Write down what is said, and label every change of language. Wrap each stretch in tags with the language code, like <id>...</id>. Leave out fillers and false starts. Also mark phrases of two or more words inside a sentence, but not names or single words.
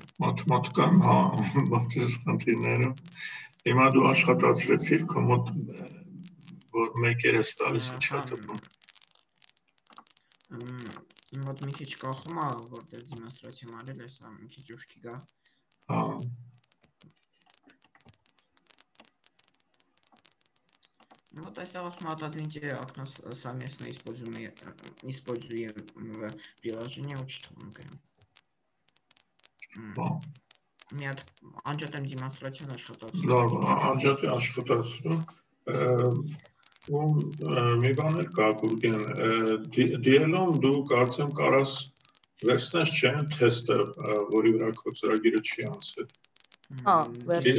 <hy>Մաթեմատիկայում, հա, բայց այս խնդիրները հիմա դու աշխատացրեցիր քո մոտ, որ 1-եր ես տալիս, ինչ է տպում։ Իմ մոտ մի քիչ կախում է, որտեղ դիմոնստրացիա արել ես, մի քիչ ուշքի գա։ Հա։</hy> <ru>Вот это отодвиньте окно совместно используемого приложения учтонка. Нет,</ru> <hy>անջատեմ դիմոնստրացիան աշխատացրու։ Լավ, անջատի աշխատացրու։ Ու մի բան էլ կա, Գուրգեն, DL-ում դու կարծեմ կարաս վերցնես չէ թեստը, որի վրա քո ծրագիրը չի անցել։ Հա, վերցրու։</hy>